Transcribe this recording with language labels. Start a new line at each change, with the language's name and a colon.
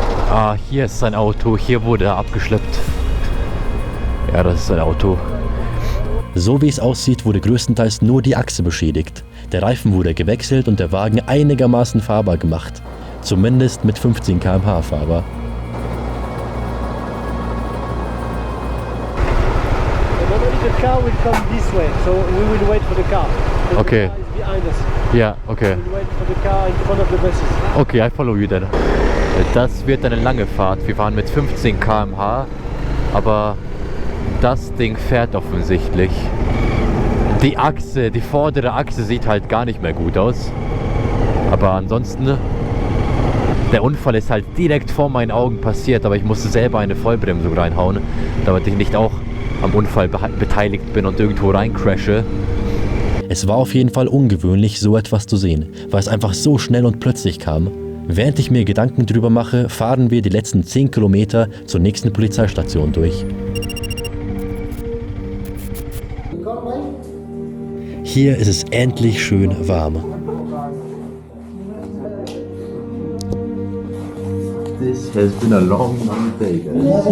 German: Ah, hier ist sein Auto. Hier wurde er abgeschleppt. Ja, das ist sein Auto. So wie es aussieht, wurde größtenteils nur die Achse beschädigt. Der Reifen wurde gewechselt und der Wagen einigermaßen fahrbar gemacht. Zumindest mit 15 km/h Fahrer.
English: Normally the car will come this way, so we will wait for the car. The Okay. car is behind us.
German: Ja, okay.
English: We will wait for the car in front of the buses. Okay, I follow you then.
German: Das wird eine lange Fahrt. Wir fahren mit 15 km/h, aber das Ding fährt offensichtlich. Die Achse, die vordere Achse sieht halt gar nicht mehr gut aus. Aber ansonsten, der Unfall ist halt direkt vor meinen Augen passiert, aber ich musste selber eine Vollbremsung reinhauen, damit ich nicht auch am Unfall beteiligt bin und irgendwo reincrashe. Es war auf jeden Fall ungewöhnlich, so etwas zu sehen, weil es einfach so schnell und plötzlich kam. Während ich mir Gedanken drüber mache, fahren wir die letzten 10 Kilometer zur nächsten Polizeistation durch. Hier ist es endlich schön warm.
English: This has been a long day, guys.